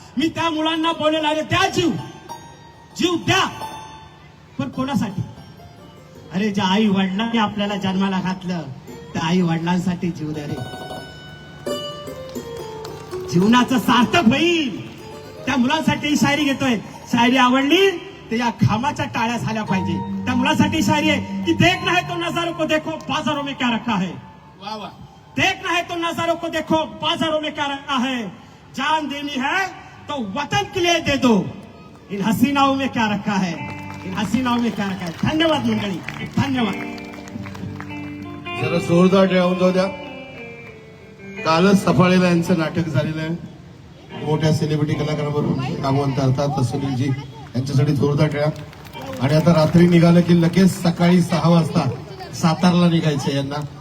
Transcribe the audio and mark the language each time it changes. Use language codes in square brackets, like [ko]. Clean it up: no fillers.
[mr] मी त्या मुलांना बोलायला आले, त्या जीव द्या, पण कोणासाठी? अरे ज्या आई वडिलांनी आपल्याला जन्माला घातलं त्या आई वडिलांसाठी जीव द्या रे. जीवनाचं सार्थक होईल त्या मुलांसाठी ही शायरी घेतोय. शायरी आवडली तर या खामाच्या टाळ्या झाल्या पाहिजे. त्या मुलांसाठी शायरी आहे की [hi] देखना है तो नजारों को देखो बाजारों में क्या रखा है. वा वा. देखना है तो नजारों को देखो बाजारों में क्या रखा है. जान देनी है तो वतन के लिए दे दो. इन हसीनाओं में क्या रखा है, इन हसीनाओं में क्या रखा है. [mr] धन्यवाद मंडळी, धन्यवाद. जरा जोरदार टाळ्या जाऊ द्या. कालच सफाळेला यांचं नाटक झालेलं आहे. मोठ्या सेलिब्रिटी कलाकारांबरोबर नामवंत अर्थात सुनीलजी यांच्यासाठी जोरदार टाळ्या. आणि आता रात्री निघालं की लगेच सकाळी 6 वाजता सातारला निघायचं यांना.